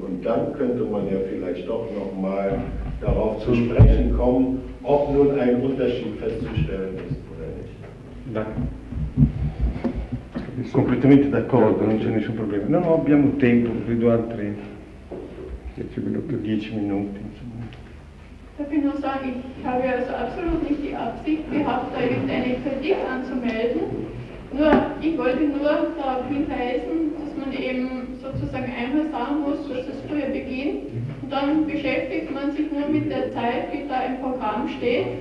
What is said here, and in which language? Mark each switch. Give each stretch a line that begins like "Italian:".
German: Und dann könnte man ja vielleicht doch nochmal darauf zu sprechen kommen, ob nun ein Unterschied festzustellen ist oder nicht. Danke.
Italian: Completamente d'accordo, non c'è nessun problema. No, abbiamo tempo, credo altri 10 minuti, 10 minuti.
German: Darf ich nur sagen, ich habe also absolut nicht die Absicht gehabt, da irgendeine Kritik anzumelden. Nur, ich wollte nur darauf hinweisen, dass man eben sozusagen einmal sagen muss, dass es früher beginnt. Und dann beschäftigt man sich nur mit der Zeit, die da im Programm steht.